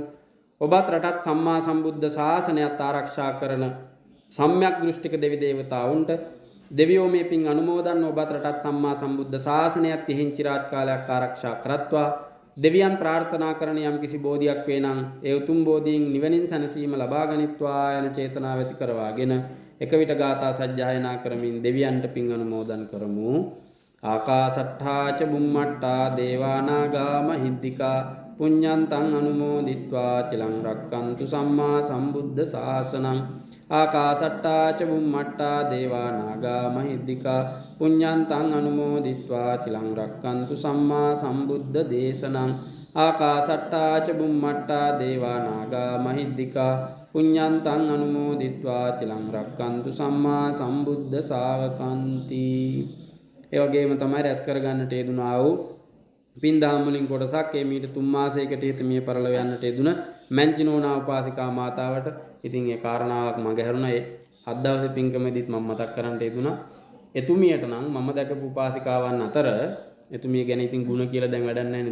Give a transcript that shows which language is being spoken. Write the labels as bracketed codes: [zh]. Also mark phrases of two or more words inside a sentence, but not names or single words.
[si] ඔබත් රටත් සම්මා සම්බුද්ධ ශාසනයත් ආරක්ෂා කරන සම්‍යක් දෘෂ්ටික දෙවි දේවතාවුන්ට දෙවියෝ මේ පින් අනුමෝදන් ඔබත් රටත් සම්මා සම්බුද්ධ ශාසනයත් යෙහින් চিරාත් කාලයක් ආරක්ෂා කරත්වා. දෙවියන් ප්‍රාර්ථනා කරන යම් කිසි බෝධියක් වේ නම් ඒ උතුම් බෝධියෙන් නිවනින් සැනසීම ලබා ගනිත්වා යන චේතනාව ඇති කරවාගෙන එක විට ගාථා සජ්ජායනා කරමින් දෙවියන්ට පින් අනුමෝදන් කරමු. [pi] ආකාසට්ඨා ච බුම්මට්ඨා දේවා නාග මහිද්దికා පුඤ්ඤන්තං අනුමෝදිත්වා චිලං රක්칸තු සම්මා සම්බුද්ධ ශාසනං. ආකාසට්ඨා ච බුම්මට්ඨා දේවා නාග මහිද්దికා පුඤ්ඤන්තං අනුමෝදිත්වා චිලං රක්칸තු සම්මා සම්බුද්ධ දේශනං. ආකාසට්ඨා ච බුම්මට්ඨා දේවා නාග මහිද්దికා පුඤ්ඤන්තං අනුමෝදිත්වා චිලං රක්칸තු සම්මා සම්බුද්ධ ශාවකන්ති. [si] ඒ වගේම තමයි රැස් කර ගන්නට යෙදුනා වූ පින්දහම් වලින් කොටසක් ඒ මීට 3 මාසයකට හිත මිය පරලව යන්නට යෙදුන මැන්චිනෝනා උපාසිකා මාතාවට ඉතින් ඒ කාරණාවක් මග හැරුණා. ඒ 7 දවසේ පින්කමෙදිත් මම මතක් කරන්නට යෙදුනා. එතුමියට නම් මම දැකපු උපාසිකාවන් අතර එතුමිය ගැන ඉතින් ಗುಣ කියලා දැන් වැඩක් නැහැ නේ.